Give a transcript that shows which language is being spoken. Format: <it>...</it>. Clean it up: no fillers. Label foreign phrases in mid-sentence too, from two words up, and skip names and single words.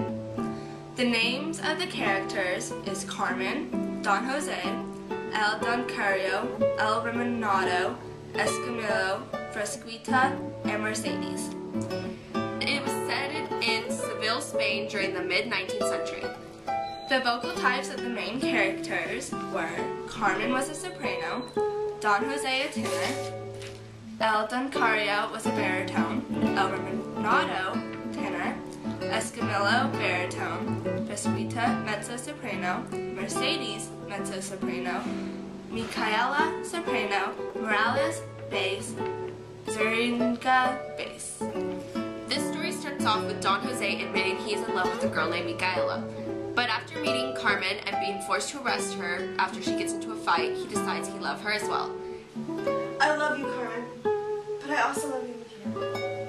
<en>The names of the characters is Carmen, Don Jose, El Doncario, El Remonado, Escamillo, Fresquita, and Mercedes. It was set in Seville, Spain during the mid-19th century. The vocal types of the main characters were Carmen was a soprano, Don Jose a tenor, El Doncario was a baritone, El Remonado tenor, Escamillo baritone, Fresquita mezzo-soprano, Mercedes mezzo-soprano, Micaela soprano, Morales bass, Zeringa bass. This story starts off with Don Jose admitting he is in love with a girl named Micaela. But after meeting Carmen and being forced to arrest her after she gets into a fight, he decides he loves her as well. I love you, Carmen, but I also love you, Michaela.</en>